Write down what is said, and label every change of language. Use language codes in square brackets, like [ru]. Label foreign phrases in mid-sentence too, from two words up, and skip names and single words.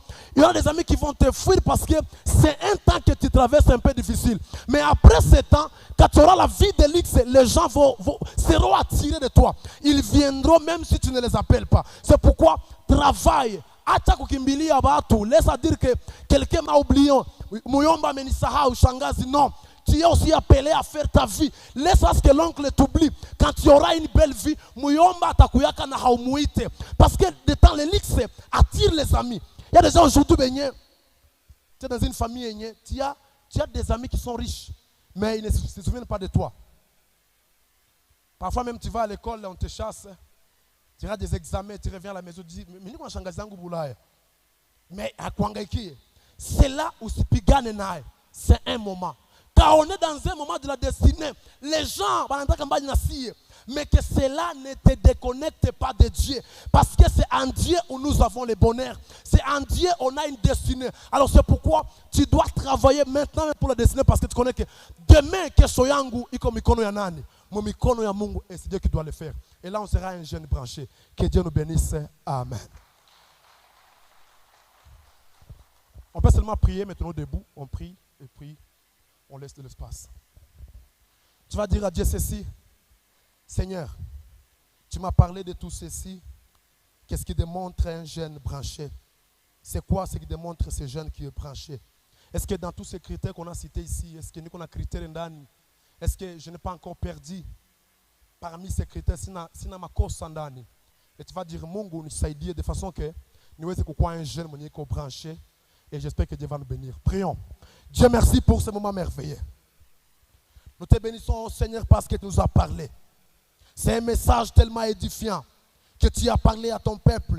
[fr] Il y aura des amis qui vont te fuir parce que c'est un temps que tu traverses un peu difficile. Mais après ce temps, quand tu auras la vie de luxe, les gens seront attirés de toi. Ils viendront même si tu ne les appelles pas. C'est pourquoi travaille. Laisse à dire que quelqu'un m'a oublié. [sw] Muyomba menisahau shangazi. [fr] Non, tu es aussi appelé à faire ta vie. Laisse à ce que l'oncle t'oublie. Quand tu auras une belle vie, [sw] Muyomba takuyaka na haumuite. [fr] Parce que de temps les luxe attirent les amis. Il y a des gens aujourd'hui, tu es dans une famille, tu as des amis qui sont riches, mais ils ne se souviennent pas de toi. Parfois même tu vas à l'école, on te chasse. Tu as des examens, tu reviens à la maison, tu dis, mais à Kwangaiki, c'est là où c'est un moment. Quand on est dans un moment de la destinée, les gens, mais que cela ne te déconnecte pas de Dieu. Parce que c'est en Dieu où nous avons le bonheur. C'est en Dieu où on a une destinée. Alors c'est pourquoi tu dois travailler maintenant pour la destinée. Parce que tu connais que demain, que soyangu, [sw] iko mikono ya nani. Mon mikono ya Mungu, [fr] et c'est Dieu qui doit le faire. Et là, on sera un jeune branché. Que Dieu nous bénisse. Amen. On peut seulement prier, maintenant debout. On prie et puis on laisse de l'espace. Tu vas dire à Dieu ceci. Seigneur, tu m'as parlé de tout ceci. Qu'est-ce qui démontre un jeune branché? C'est quoi ce qui démontre ce jeune qui est branché? Est-ce que dans tous ces critères qu'on a cités ici, est-ce que nous avons critères ndani? Est-ce que je n'ai pas encore perdu parmi ces critères [sw] sina makosa ndani? [fr] Et tu vas dire [sw] Mungu nisaidie [fr] de façon que nous soyons un jeune monier branché et j'espère que Dieu va nous bénir. Prions. Dieu merci pour ce moment merveilleux. Nous te bénissons Seigneur parce que tu nous as parlé. C'est un message tellement édifiant que tu as parlé à ton peuple.